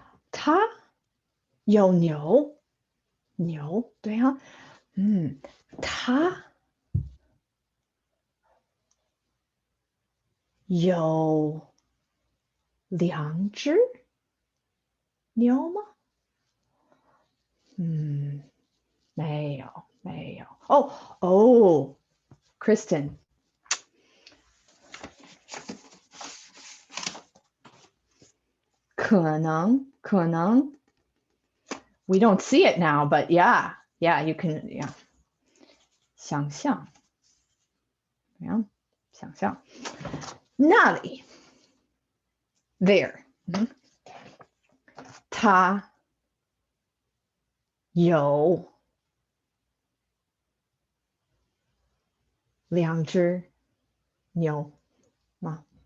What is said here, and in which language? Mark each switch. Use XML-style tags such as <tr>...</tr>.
<zh>他有牛，牛，对哈，他有两只牛吗？没有，没有。</zh> <en>哦 Kristen， 可能 we don't see it now, but yeah, you can, yeah.</en> <zh>想象 yeah, 想象那里 there 他有两只牛吗？</zh>